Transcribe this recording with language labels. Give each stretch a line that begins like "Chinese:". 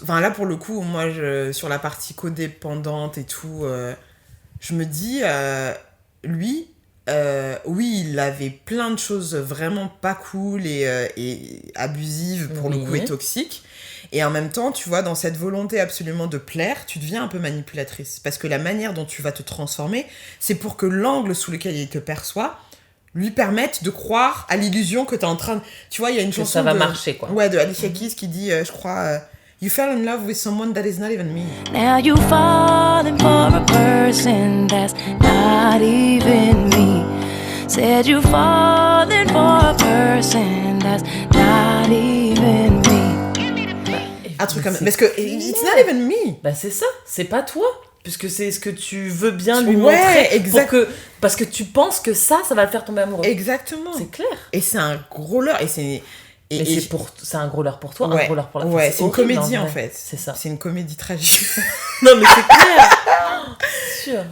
French: Enfin, là, pour le coup, moi, sur la partie codépendante et tout, je me dis, lui, oui, il avait plein de choses vraiment pas cool et abusives, pour le coup, et toxiques. Et en même temps, tu vois, dans cette volonté absolument de plaire, tu deviens un peu manipulatrice. Parce que la manière dont tu vas te transformer, c'est pour que l'angle sous lequel il te perçoit lui permette de croire à l'illusion que t'es en train de... Tu vois, il y a une chanson ça va marcher, quoi. Ouais, de Alicia Keys qui dit, je crois...
English: You fell in love with someone that is not even me. Now you falling for a person that's not even me. Said you falling for a person that's not even me.
French: Un truc comme ça. Parce que
English: it's not even me.
French: Bah c'est ça, c'est pas toi. Puisque c'est ce que tu veux bien lui Ouais, montrer. exact. Parce que tu penses que ça va le faire tomber amoureux. Exactement. C'est clair. Et c'est un gros leurre. Mais c'est un gros leurre pour toi, ouais, un gros leurre pour la Ouais, c'est une horrible, comédie en fait. C'est ça. C'est une comédie tragique. Non mais c'est clair. C'est sûr.